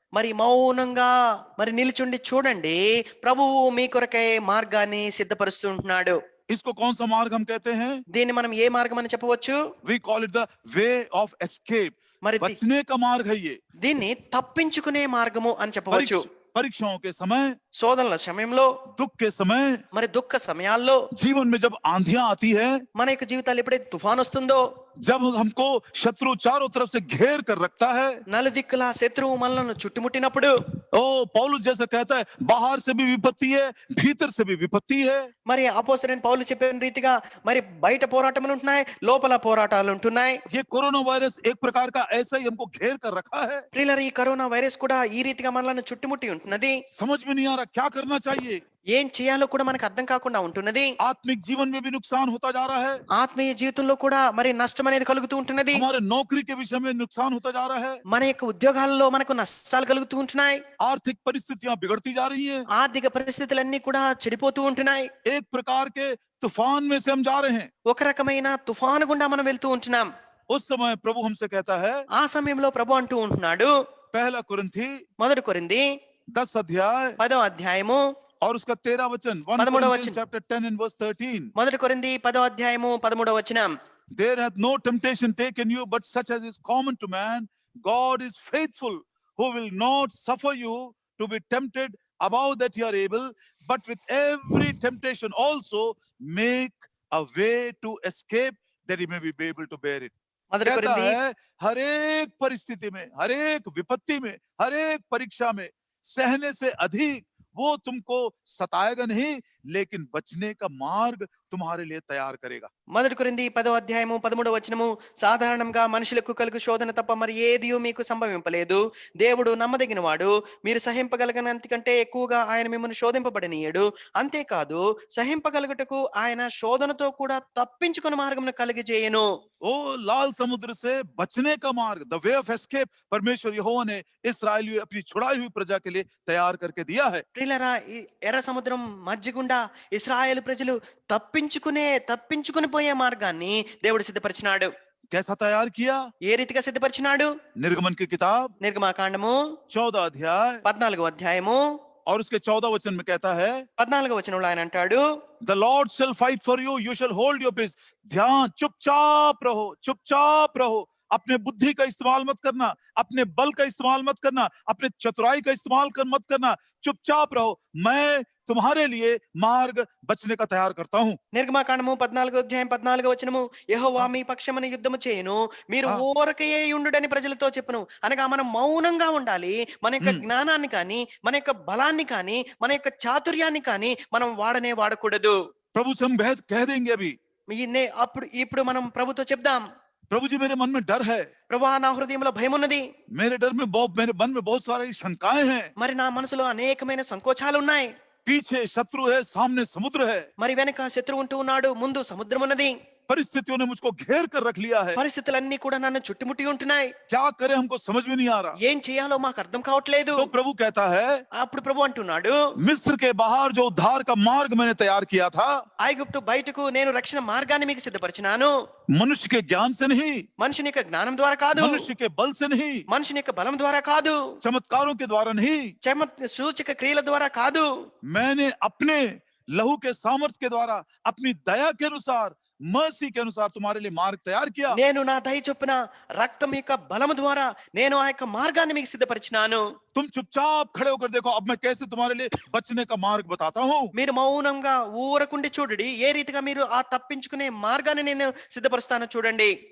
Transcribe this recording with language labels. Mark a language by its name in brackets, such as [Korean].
[Telugu] మరి మౌనంగా మరి నిలుచుండి చూడండి, ప్రభువు మీ కొరకై మార్గాన్ని సిద్ధపరుస్తూ ఉంటున్నాడు. [Hindi] इसको कौन सा मार्ग हम कहते हैं? [Telugu] దీన్ని మనం ఏ మార్గం అని చెప్పవచ్చు? [English] We call it the way of escape. [Telugu] మరి [Hindi] बचने का मार्ग है ये। [Telugu] దీన్ని తప్పించుకునే మార్గము అని చెప్పవచ్చు. [Hindi] परीक्षाओं के समय, [Telugu] శోధనల సమయంలో, [Hindi] दुख के समय, [Telugu] మరి దుఃఖ సమయాల్లో, [Hindi] जीवन में जब आंधियां आती है, [Telugu] మన యొక్క జీవితాలు ఎప్పుడైతే తుఫాన్ వస్తుందో, [Hindi] जब हमको शत्रु चारों तरफ से घेर कर रखता है, [Telugu] నలుదిక్కుల శత్రువు మనలను చుట్టుముట్టినప్పుడు, [Hindi] ओ पौलुस जैसा कहता है, बाहर से भी विपत्ति है, भीतर से भी विपत्ति है। [Telugu] మరి అపోస్తలుడైన పౌలు చెప్పిన రీతిగా మరి బయట పోరాటములు ఉంటున్నాయి, లోపల పోరాటాలు ఉంటున్నాయి. [Hindi] ये कोरोना वायरस एक प्रकार का ऐसा ही हमको घेर कर रखा है। [Telugu] ప్రియులారా, ఈ కరోనా వైరస్ కూడా ఈ రీతిగా మనలను చుట్టుముట్టి ఉంటున్నది. [Hindi] समझ में नहीं आ रहा क्या करना चाहिए। [Telugu] ఏం చేయాలో కూడా మనకు అర్థం కాకుండా ఉంటున్నది. [Hindi] आत्मिक जीवन में भी नुकसान होता जा रहा है, [Telugu] ఆత్మీయ జీవితంలో కూడా మరి నష్టం అనేది కలుగుతూ ఉంటున్నది. [Hindi] हमारे नौकरी के विषय में नुकसान होता जा रहा है, [Telugu] మన యొక్క ఉద్యోగాలలో మనకు నష్టాలు కలుగుతూ ఉంటున్నాయి. [Hindi] आर्थिक परिस्थितियां बिगड़ती जा रही हैं, [Telugu] ఆర్థిక పరిస్థితులన్నీ కూడా చెడిపోతూ ఉంటున్నాయి. [Hindi] एक प्रकार के तूफान में से हम जा रहे हैं। [Telugu] ఒక రకమైన తుఫాను గుండా మనం వెళ్తూ ఉంటున్నాం. [Hindi] उस समय प्रभु हमसे कहता है, [Telugu] ఆ సమయంలో ప్రభు అంటూ ఉంటున్నాడు, [Hindi] पहला कुरिन्थी [Telugu] మొదటి కొరింథీ [Hindi] 10 अध्याय [Telugu] 10వ అధ్యాయము [Hindi] और उसका 13 वचन, 1 13वां [English] Corinthians [Hindi] वचन। [English] chapter 10 and verse 13, [Telugu] మొదటి కొరింథీ 10వ అధ్యాయము 13వ వచనం. [English] there hath no temptation taken you but such as is common to man. God is faithful, who will not suffer you to be tempted above that you are able, but with every temptation also make a way to escape, that you may be able to bear it. [Telugu] మొదటి [Hindi] कहता [Telugu] కొరింథీ [Hindi] है, हर एक परिस्थिति में, हर एक विपत्ति में, हर एक परीक्षा में सहने से अधिक वो तुमको सताएगा नहीं, लेकिन बचने का मार्ग तुम्हारे लिए तैयार करेगा। [Telugu] మొదటి కొరింథీ 10వ అధ్యాయము 13వ వచనము, సాధారణంగా మనుషులకు కలుగు శోధన తప్ప మరి ఏదియూ మీకు సంభవింపలేదు. దేవుడు నమ్మదగిన వాడు, మీరు సహింపగలిగినంత కంటే ఎక్కువగా ఆయన మిమ్మల్ని శోధింపబడనీయడు. అంతేకాదు, సహింపగలుగుటకు ఆయన శోధనతో కూడా తప్పించుకుని మార్గమును కలిగజేయను. [Hindi] ओ लाल समुद्र से बचने का मार्ग, [English] the way of escape, [Hindi] परमेश्वर यहोवा ने इस्राएल अपनी छुड़ाई हुई प्रजा के लिए तैयार करके दिया है। [Telugu] ప్రియులారా, ఈ ఎర్ర సముద్రం మధ్యగుండా ఇశ్రాయేలు ప్రజలు తప్పించుకుని పోయే మార్గాన్ని దేవుడు సిద్ధపరిచినాడు. [Hindi] कैसा तैयार किया? [Telugu] ఏ రీతిగా సిద్ధపరిచినాడు? [Hindi] निर्गमन की किताब [Telugu] నిర్గమాకాండము [Hindi] 14 अध्याय [Telugu] 14వ అధ్యాయము [Hindi] और उसके 14 वचन में कहता है, [Telugu] 14వ వచనంలో ఆయన అంటాడు, [English] The Lord shall fight for you, you shall hold your peace. [Hindi] ध्यान, चुपचाप रहो, चुपचाप रहो। अपने बुद्धि का इस्तेमाल मत करना, अपने बल का इस्तेमाल मत करना, अपने चतुराई का इस्तेमाल मत करना, चुपचाप रहो। मैं तुम्हारे लिए मार्ग बचने का तैयार करता हूं। [Telugu] నిర్గమాకాండము 14వ అధ్యాయం 14వ వచనము, యెహోవా మీ పక్షమున యుద్ధము చేయును, మీరు ఊరకయే ఉండుడని ప్రజలతో చెప్పును. అనగా మనం మౌనంగా ఉండాలి. మన యొక్క జ్ఞానాన్ని కానీ, మన యొక్క బలాన్ని కానీ, మన యొక్క చాతుర్యాన్ని కానీ మనం వాడకూడదు. [Hindi] प्रभु से हम कह देंगे अभी, [Telugu] ఇప్పుడు మనం ప్రభుతో చెప్దాం, [Hindi] प्रभु जी मेरे मन में डर है, [Telugu] ప్రభువా నా హృదయంలో భయం ఉన్నది, [Hindi] मेरे मन में बहुत सारी शंकाएं हैं, [Telugu] మరి నా మనసులో అనేకమైన సంకోచాలు ఉన్నాయి, [Hindi] पीछे शत्रु है, सामने समुद्र है, [Telugu] మరి వెనక శత్రువు ఉంటూ ఉన్నాడు, ముందు సముద్రం ఉన్నది, [Hindi] परिस्थितियों ने मुझको घेर कर रख लिया है, [Telugu] పరిస్థితులన్నీ కూడా నన్ను చుట్టుముట్టి ఉంటున్నాయి, [Hindi] क्या करें हमको समझ में नहीं आ रहा। [Telugu] ఏం చేయాలో మాకు అర్థం కావట్లేదు. [Hindi] तो प्रभु कहता है, [Telugu] అప్పుడు ప్రభు అంటున్నాడు, [Hindi] मिस्र के बाहर जो उद्धार का मार्ग मैंने तैयार किया था, [Telugu] ఐగుప్తు బయటకు నేను రక్షణ మార్గాన్ని మీకు సిద్ధపరిచినాను. [Hindi] मनुष्य के ज्ञान से नहीं, [Telugu] మనుషుని యొక్క జ్ఞానం ద్వారా కాదు, [Hindi] मनुष्य के बल से नहीं, [Telugu] మనుషుని యొక్క బలం ద్వారా కాదు, [Hindi] चमत्कारों के द्वारा नहीं, [Telugu] సూచక క్రియల ద్వారా కాదు, [Hindi] मैंने अपने लहू के सामर्थ्य के द्वारा, अपनी दया के अनुसार, मर्सी के अनुसार तुम्हारे लिए मार्ग तैयार किया। [Telugu] నేను నా దయ చొప్పున రక్తం యొక్క బలము ద్వారా నేను ఆ యొక్క మార్గాన్ని మీకు సిద్ధపరిచినాను. [Hindi] तुम चुपचाप खड़े होकर देखो, अब मैं कैसे तुम्हारे लिए बचने का मार्ग बताता हूँ। [Telugu] మీరు మౌనంగా ఊరకుండి చూడండి, ఏ రీతిగా మీరు ఆ తప్పించుకునే మార్గాన్ని నేను సిద్ధపరుస్తానో చూడండి.